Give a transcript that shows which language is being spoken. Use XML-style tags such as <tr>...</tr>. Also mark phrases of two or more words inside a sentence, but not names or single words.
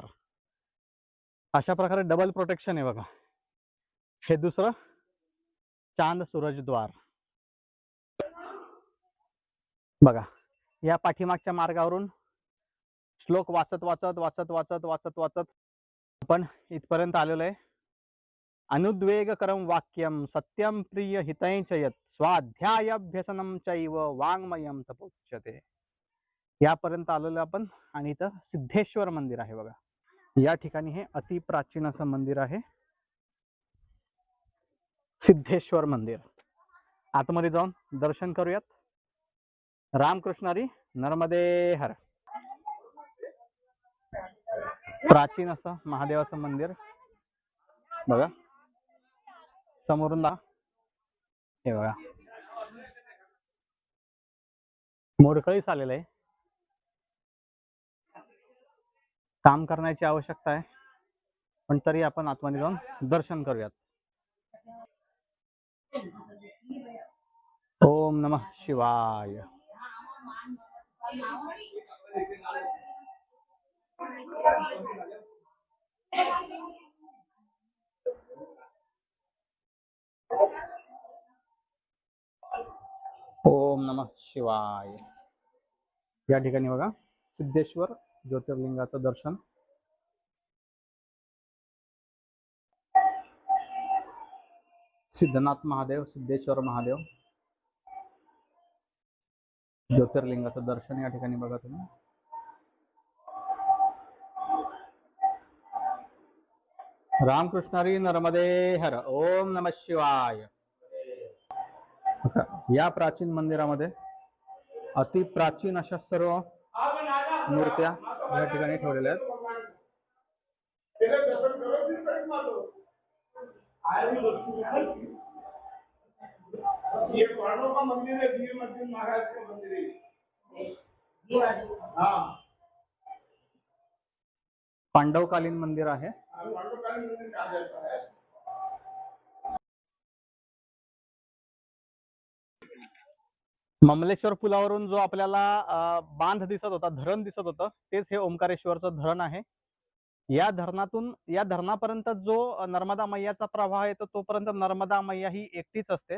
<mr>अशा प्रकारे</mr> <en>double protection</en> <mr>आहे बघा. हे दुसरं</mr> <hi>चांद सूरज</hi> <mr>द्वार. बघा या पाठीमागच्या मार्गावरून श्लोक वाचत वाचत वाचत वाचत वाचत वाचत आपण इथपर्यंत आलेलो आहे.</mr> <sa>अनुद्वेगकरं वाक्यम सत्यम प्रिय हितैच यत् स्वाध्यायाभ्यसनं चैव वाङ्मयं तपोच्यते.</sa> <mr>यापर्यंत आलेलो आपण. आणि इथं सिद्धेश्वर मंदिर आहे बघा. या ठिकाणी हे अति प्राचीन असं मंदिर आहे, सिद्धेश्वर मंदिर. आतमध्ये जाऊन दर्शन करूयात. रामकृष्णारी नर्मदे हर. प्राचीन असं महादेवाचं मंदिर बघा. समोरून हे बघा मोडकळीस आलेलं आहे. काम करण्याची आवश्यकता आहे, पण तरी आपण आतमध्ये जाऊन दर्शन करूयात.</mr> <sa>ओम नमः शिवाय. ओम नमः शिवाय.</sa> <mr>या ठिकाणी बघा सिद्धेश्वर ज्योतिर्लिंगाचं दर्शन. सिद्धनाथ महादेव, सिद्धेश्वर महादेव, ज्योतिर्लिंगाचं दर्शन या ठिकाणी बघा तुम्ही. रामकृष्णारी नर्मदे हर.</mr> <sa>ओम नमः शिवाय.</sa> <mr>या प्राचीन मंदिरामध्ये अति प्राचीन अशा सर्व मूर्त्या या ठिकाणी ठेवलेल्या आहेत.</mr> <hi>ये पांडवों का मंदिर है, वीर अर्जुन महाराज का मंदिर है. हाँ</hi> <mr>पांडवकालीन मंदिर आहे.</mr> <hi>पांडवकालीन मंदिर कहा जाता है.</hi> <mr>ममलेश्वर पुलावरून जो आपल्याला बांध दिसत होता, धरण दिसत होतं, तेच हे ओंकारेश्वरचं धरण आहे. या धरणातून या धरणापर्यंत जो नर्मदा मैयाचा प्रवाह येतो तोपर्यंत नर्मदा मैया ही एकटीच असते.</mr>